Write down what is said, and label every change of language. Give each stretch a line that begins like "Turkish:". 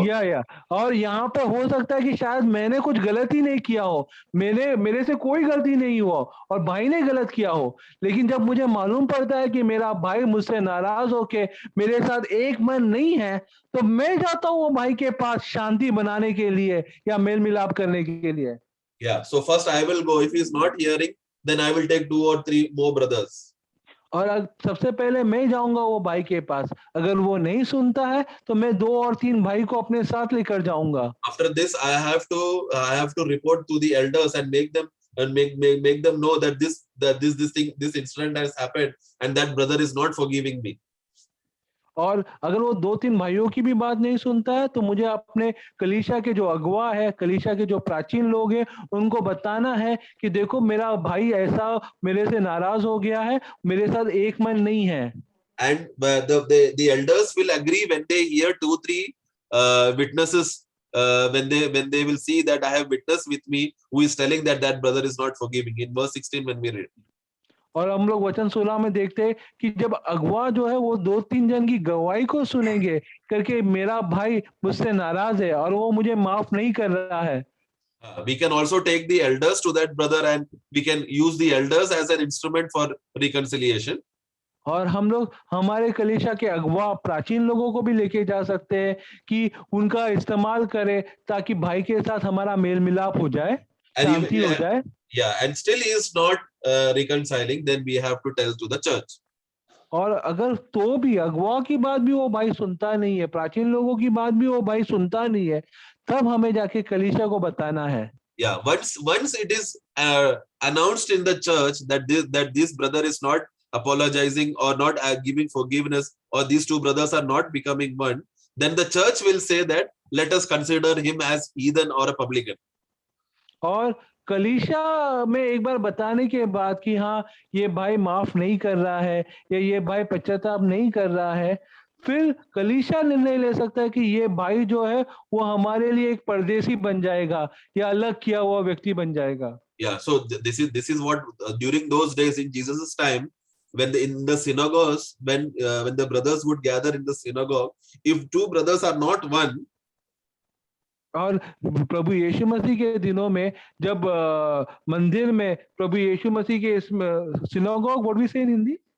Hindi: या और यहाँ पे हो सकता है कि शायद मैंने कुछ गलती नहीं किया हो, मेरे से कोई गलती नहीं हुआ और भाई ने गलत किया हो, लेकिन जब मुझे मालूम पड़ता है कि मेरा भाई मुझसे नाराज होके मेरे साथ एक मन नहीं है, तो मैं जाता हूँ वो भाई के पास शांति बनाने के लिए या मेल मिलाप करने के लिए।
English: Yeah, so first I will go. If he is not hearing, then I will take 2 or 3 more brothers.
Hindi: और सबसे पहले मैं जाऊंगा वो भाई के पास, अगर वो नहीं सुनता है तो मैं 2 और 3 भाई को अपने साथ लेकर जाऊंगा।
English: After this, I have to report to the elders and make them know that this incident has happened and that brother is not forgiving me.
Hindi: और अगर वो 2-3 भाइयों की भी बात नहीं सुनता है तो मुझे अपने कलीसिया के जो अगुवा है, कलीसिया के जो प्राचीन लोग हैं, उनको बताना है कि देखो मेरा भाई ऐसा मेरे से नाराज हो गया है, मेरे साथ एक मन नहीं है।
English: And the elders will agree when they hear 2-3 witnesses, when they will see that I have witness with me who is telling that that brother is not forgiving. In verse 16 when we read.
Hindi: और हम लोग वचन 16 में देखते हैं कि जब अगुवा जो है वो 2-3 जन की गवाही को सुनेंगे करके मेरा भाई मुझसे नाराज है और वो मुझे माफ नहीं कर रहा है।
English: We can also take the elders to that brother and we can use the elders as an instrument for reconciliation.
Hindi: और हम लोग हमारे कलीसिया के अगुवा प्राचीन लोगों को भी लेके जा सकते हैं कि उनका इस्तेमाल करें ताकि भाई के साथ हमारा मेल मिलाप हो जाए,
English: And
Hindi: शांति हो जाए।
English: and still he is not reconciling, then we have to tell to the church.
Hindi: और अगर तो भी अगुवा की बात भी वो भाई सुनता नहीं है, प्राचीन लोगों की बात भी वो भाई सुनता नहीं है, तब हमें जाके कलीसिया को बताना है।
English: Yeah, once it is announced in the church that this brother is not apologizing or not giving forgiveness, or these two brothers are not becoming one, then the church will say that let us consider him as heathen or a publican.
Hindi: और कलीसिया में एक बार बताने के बाद कि हाँ ये भाई माफ नहीं कर रहा है या ये भाई पश्चाताप नहीं कर रहा है, फिर कलीसिया निर्णय ले सकता है कि ये भाई जो है वो हमारे लिए एक परदेसी बन जाएगा या अलग किया हुआ व्यक्ति बन जाएगा।
English: Yeah, so this is what during those days in Jesus's time, when in the synagogues, when the brothers would gather in the synagogue, if two brothers are not one,
Hindi: और प्रभु यीशु मसीह के दिनों में जब मंदिर में प्रभु यीशु मसीह के सिनागोग,
English: what we say in Hindi,